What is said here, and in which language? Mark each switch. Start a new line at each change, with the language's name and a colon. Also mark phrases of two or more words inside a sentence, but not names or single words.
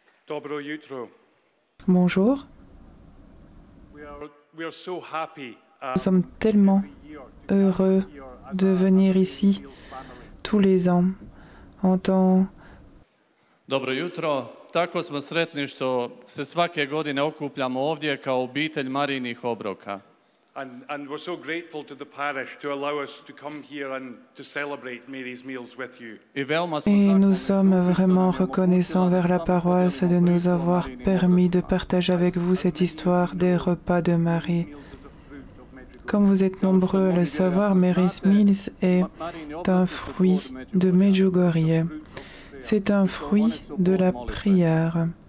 Croatian: Dobro jutro.
French: Bonjour.
English: We are so happy,
French: Nous sommes tellement heureux de venir ici tous les ans en tant
Croatian: Dobro jutro. Tako smo sretni što se svake godine okupljamo ovdje kao obitelj Marijinih obroka.
English: and we're so grateful to the parish to allow us to come here and to celebrate Mary's meals with you.
Croatian: I veoma smo
French: Et nous
Croatian: zahvalni
French: sommes vraiment reconnaissants vers la paroisse de nous avoir permis de partager avec vous cette histoire des repas de Marie. Comme vous êtes nombreux à le savoir, Mary's Meals est un fruit de Medjugorje. C'est un fruit de la prière.